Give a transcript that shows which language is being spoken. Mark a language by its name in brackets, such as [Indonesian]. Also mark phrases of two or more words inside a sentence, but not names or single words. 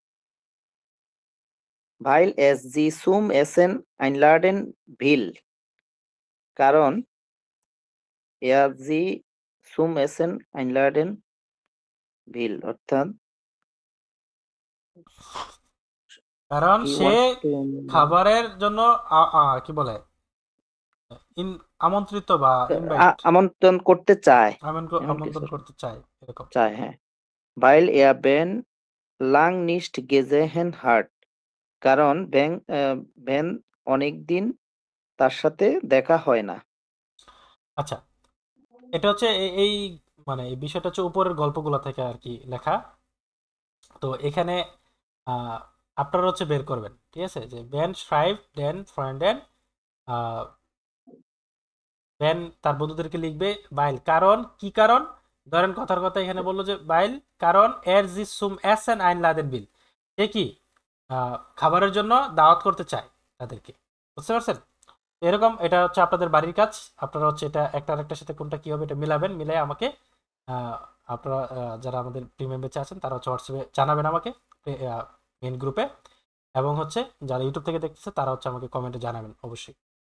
[German] Weil es sie zum Essen einladen will, কারণ er sie zum Essen einladen will, অর্থাৎ [Bangla] কারণ [English] he [Bangla] সে [English] wants to [Bangla] খাবারের জন্য কি বলে আমন্ত্রিত বা ইনভাইট, আমন্ত্রণ করতে চায়, আমন্ত্রণ করতে চায়, এরকম। [German] চায়, হ্যাঁ। Weil er Ben lang nicht gesehen hat, [Bangla] কারণ বেন অনেকদিন তার সাথে দেখা হয় না। আচ্ছা, এটা হচ্ছে এই মানে এই বিষয়টা হচ্ছে উপরের গল্পগুলো থেকে আর কি লেখা। তো এখানে আপনারা হচ্ছে বের করবেন, ঠিক আছে, যে বেন [German] schreibt den Freunden, [Bangla] বেন তার বন্ধুদেরকে লিখবে। বাইল কারণ কি, কারণ ধরেন কথার কথা এখানে বললো যে বাইল কারণ [German] er sie zum Essen einladen will, [Bangla] সে কি খাবারের জন্য দাওয়াত করতে চায় তাদেরকে, বুঝতে পারছেন। এরকম এটা হচ্ছে আপনাদের বাড়ির কাজ, আপনারা হচ্ছে এটা একটা আরেকটার সাথে কোনটা কি হবে এটা মিলাবেন, মিলাই আমাকে আপনারা যারা আমাদের প্রিমিয়াম ব্যাচে আছেন তারা হচ্ছে হোয়াটসঅ্যাপে জানাবেন আমাকে মেন গ্রুপে, এবং হচ্ছে যারা ইউটিউব থেকে দেখতেছে তারা হচ্ছে আমাকে কমেন্টে জানাবেন অবশ্যই।